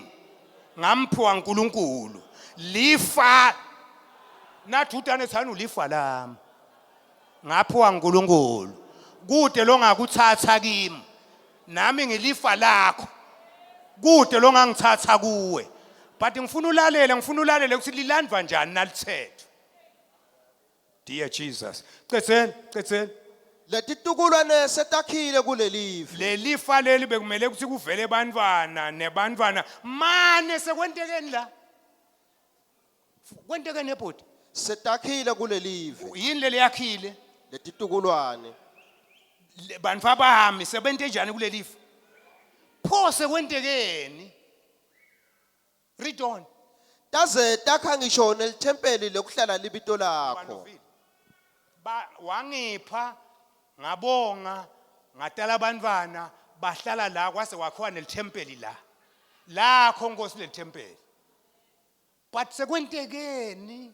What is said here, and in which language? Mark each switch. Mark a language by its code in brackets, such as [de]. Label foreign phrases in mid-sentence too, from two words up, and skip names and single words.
[ss] Ngamphiwa uNkulunkulu. Lifa nathi utane thana ulifa lami. Ngaphiwa uNkulunkulu. Kude lo ngakuthatha kimi. Nami ngilifa lakho. Kude lo ngangithatha kuwe. But ngifuna ulalele ukuthi lilandwa njani nalithetho. [en] Dear Jesus. [ss] Cedzeni. Letitukulwane setakhile kulelifa. Lelifa leli bekumele ukuthi kuvele nebantwana mane sekwentekeni la. Kwentekeni ebhodi. Setakhile kulelifa. Yini leli yakhile? Letitukulwane. Bantfu abahami sebente njani kulelifa? Pho sekwentekeni? [en] Read on. [ss] Taze takha ngisho nelithempeli lokuhlala libito lakho. Wangipha ngabonga ngatala abantwana bahlala la kwase kwakhiwa nelithempeli la. Lakho Nkosi lelithempeli. But sekwentekeni?